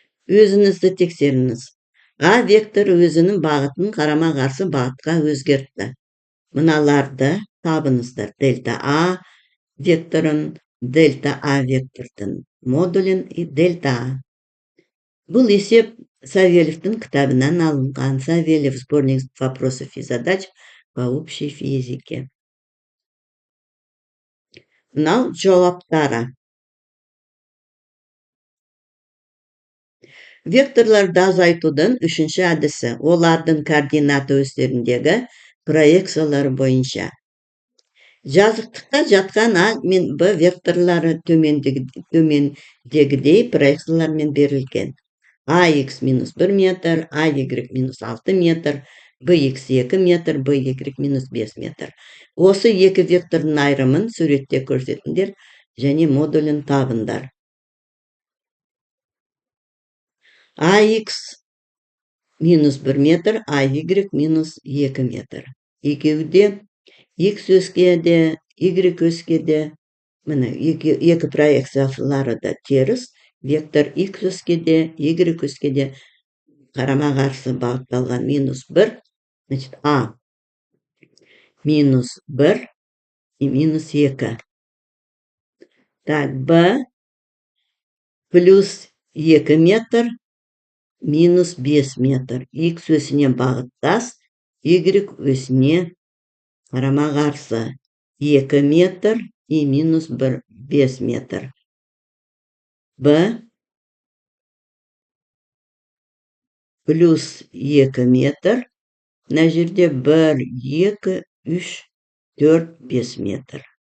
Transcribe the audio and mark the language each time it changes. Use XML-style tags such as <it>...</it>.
<kk>Өзіңізді тексеріңіз. А вектор өзінің бағытын қарама қарсы бағытқа өзгертті. Мыналарды табыңыздар. Дельта А векторын, дельта А вектордың модулін и дельта А. Бұл есеп Савельевтің кітабынан алынған.</kk> <ru>Савельев сборник вопросов и задач по общей физике.</ru> <kk>Мынау жауаптары. Векторларды азайтудың үшінші әдісі. Олардың координаты өстеріндегі проекциялары бойынша. Жазықтықта жатқан А мен Б векторлары төмендегідей проекциялармен берілген. АХ минус 1 метр, АY минус 6 метр, BX 2 метр, BY минус 5 метр. Осы екі вектордың айырымын суретте көрсетіңдер және модулін табыңдар. АХ минус 1 метр, AY минус 2 метр. Екеуде X өскеде, Y өскеде, міне, екі проекциялары да теріс, вектор X өскеде, Y өскеде қарама қарсы бағытталған минус 1, значит, А минус 1 и минус 2. Так, Б плюс 2 метр, минус 5 метр. X өсіне бағыттас, Y өсіне қарама қарсы 2 метр и минус 5 метр. Б плюс 2 метр, мына жерде 1, 2, 3, 4, 5 метр.</kk>